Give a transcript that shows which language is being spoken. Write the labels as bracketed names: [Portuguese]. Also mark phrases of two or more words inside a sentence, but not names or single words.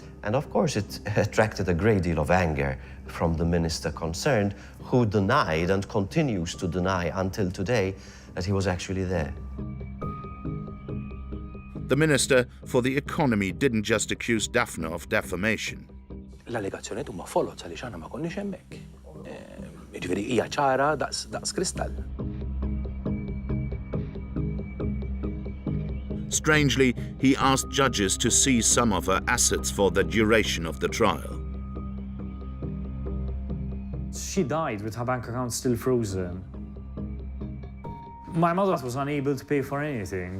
[English] And of course, it attracted a great deal of anger from the minister concerned, who denied and continues to deny until today that he was actually there. The Minister for the Economy didn't just accuse Daphne of defamation. [Maltese] L-allegazzjoniet huma folot għaliex aħna ma konniex hemmhekk. Jiġifieri hija ċara daqs kristall. [English] Strangely, he asked judges to seize some of her assets for the duration of the trial. She died with her bank account still frozen. My mother was unable to pay for anything.